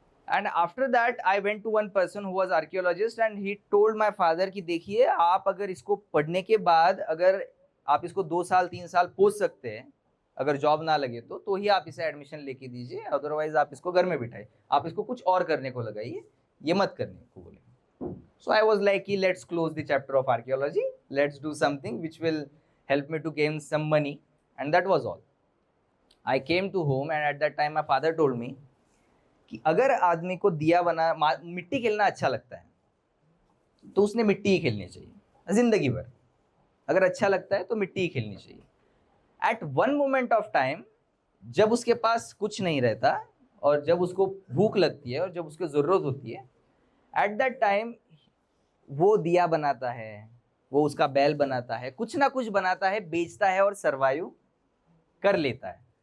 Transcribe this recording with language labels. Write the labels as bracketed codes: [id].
[en] and after that I went to one person who was archaeologist and he told my father [hi] कि देखिए आप अगर इसको पढ़ने के बाद अगर आप इसको 2 साल 3 साल पोस्ट सकते हैं, अगर जॉब ना लगे तो ही आप इसे एडमिशन लेके दीजिए, अदरवाइज आप इसको घर में बिठाइए, आप इसको कुछ और करने को लगाइए, ये मत करने को बोले. [en] So I was like, let's close the chapter of archaeology. Let's do something which will help me to gain some money, and that was all. I came to home, and at that time my father told me [hi] कि अगर आदमी को दिया बना मिट्टी खेलना अच्छा लगता है तो उसने मिट्टी ही खेलनी चाहिए जिंदगी भर. अगर अच्छा लगता है तो मिट्टी ही खेलनी चाहिए. [en] at one moment of time [hi] जब उसके पास कुछ नहीं रहता और जब उसको भूख लगती है और जब उसको ज़रूरत होती है, [en] at that time [hi] वो दिया बनाता है, वो उसका बैल बनाता है, कुछ ना कुछ बनाता है, बेचता है और सर्वाइव कर लेता है.